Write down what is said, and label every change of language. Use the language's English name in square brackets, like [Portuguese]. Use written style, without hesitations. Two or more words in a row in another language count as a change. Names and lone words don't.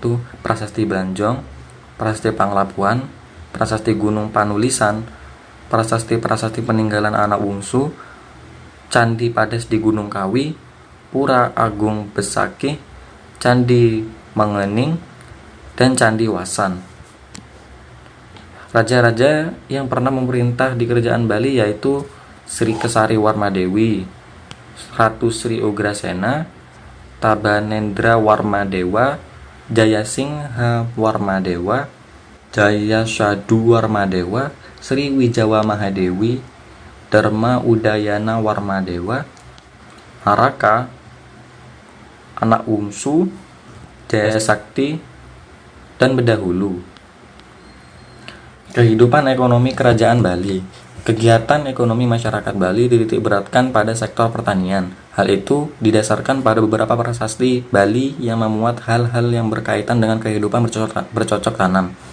[Indonesian] Prasasti Belanjong, Prasasti Panglapuan, Prasasti Gunung Panulisan, prasasti peninggalan anak bungsu, Candi Pades di Gunung Kawi, Pura Agung Besaki, Candi Mengening, dan Candi Wasan. Raja-raja yang pernah memerintah di kerajaan Bali yaitu Sri Kesari Warmadewi, Ratu Sri Ugrasena, Tabanendra Warmadewa, Jayasingha Warmadewa, Jayashadu Warmadewa, Sri Wijawa Mahadewi, Dharma Udayana Warmadewa, Haraka, Anak Wungsu, Jaya Sakti, dan Bedahulu. Kehidupan ekonomi kerajaan Bali. Kegiatan ekonomi masyarakat Bali dititikberatkan pada sektor pertanian. Hal itu didasarkan pada beberapa prasasti Bali yang memuat hal-hal yang berkaitan dengan kehidupan bercocok tanam.